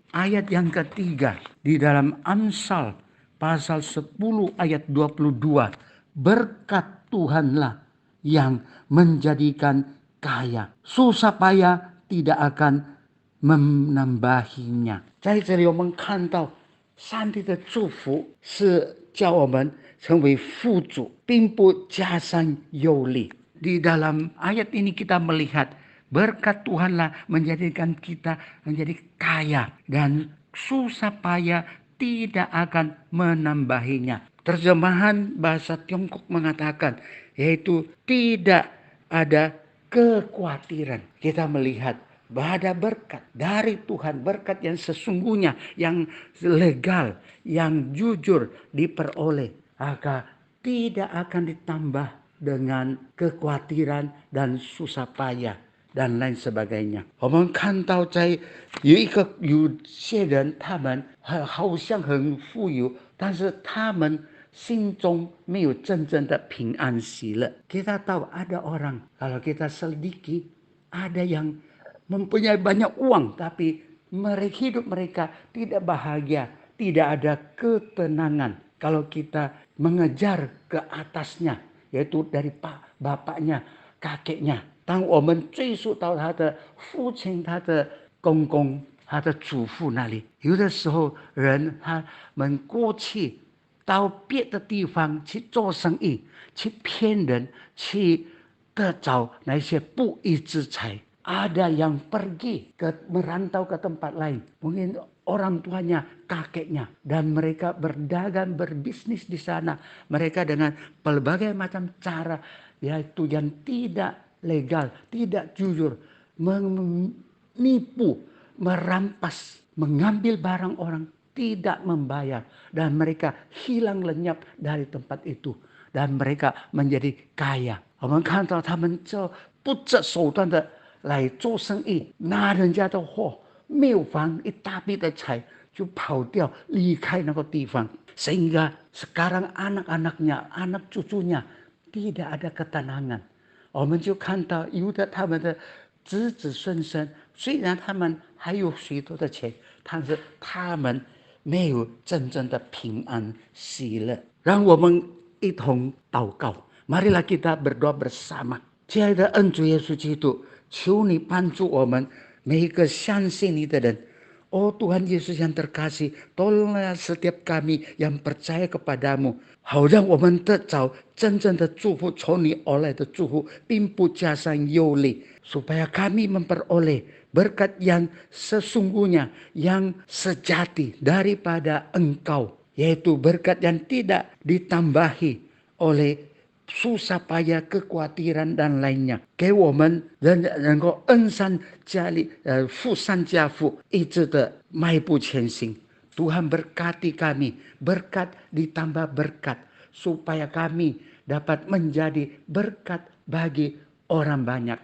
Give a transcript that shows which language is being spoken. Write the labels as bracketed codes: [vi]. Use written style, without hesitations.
[id] Ayat yang ketiga di dalam Amsal pasal 10 ayat 22, berkat Tuhanlah yang menjadikan kaya, susah payah tidak akan menambahinya。 [zh] 在这里我们看到上帝的祝福是叫我们成为富足，并不加上忧虑。 [id] Di dalam ayat ini kita melihat berkat Tuhanlah menjadikan kita menjadi kaya dan susah payah tidak akan menambahinya. Terjemahan bahasa Tiongkok mengatakan, yaitu tidak ada kekhawatiran. Kita melihat ada berkat dari Tuhan, berkat yang sesungguhnya, yang legal, yang jujur diperoleh, maka tidak akan ditambah dengan kekhawatiran dan susah payah dan lain sebagainya。 [zh] 我们看到在有些人，他们好像很富有，但是他们心中没有真正的平安喜乐。 [id] Kita tahu ada orang, kalau kita selidiki, ada yang mempunyai banyak uang, tapi hidup mereka tidak bahagia, tidak ada ketenangan. Kalau kita mengejar ke atasnya, yaitu dari bapaknya, kakeknya。 [zh] 当我们追溯到他的父亲、他的公公、他的祖父那里，有的时候人他们过去到别的地方去做生意，去骗人，去得着那些不义之财。 [id] Ada yang pergi merantau ke tempat lain, mungkin orang tuanya, kakeknya, dan mereka berdagang, berbisnis di sana. Mereka dengan berbagai macam cara, yaitu yang tidak legal, tidak jujur, menipu, merampas, mengambil barang orang, tidak membayar, dan mereka hilang lenyap dari tempat itu, dan mereka menjadi kaya. [zh] 我们看到他们就不择手段的来做生意，拿人家的货，谬房一大笔的财，就跑掉离开那个地方。 [id] Sehingga sekarang anak-anaknya, anak cucunya tidak ada ketenangan。 [zh] 我们就看到有的他们的子子孙孙，虽然他们还有许多的钱，但是他们没有真正的平安喜乐。让我们一同祷告。 [id] Marilah kita berdoa bersama。 [zh] 亲爱的恩主耶稣基督，求你帮助我们每一个相信你的人。 [id] Tuhan Yesus yang terkasih, tolonglah setiap kami yang percaya kepadamu， [zh] 好让我们得着真正的祝福，从你而来的祝福，并不加上忧虑， [id] supaya kami memperoleh berkat yang sesungguhnya, yang sejati daripada Engkau, yaitu berkat yang tidak ditambahi oleh susah payah, kekhawatiran dan lainnya。 [zh] 给我们能够恩上加力，富上加富，一直的迈步前行。 [id] Tuhan berkati kami, berkat ditambah berkat, supaya kami dapat menjadi berkat bagi orang banyak。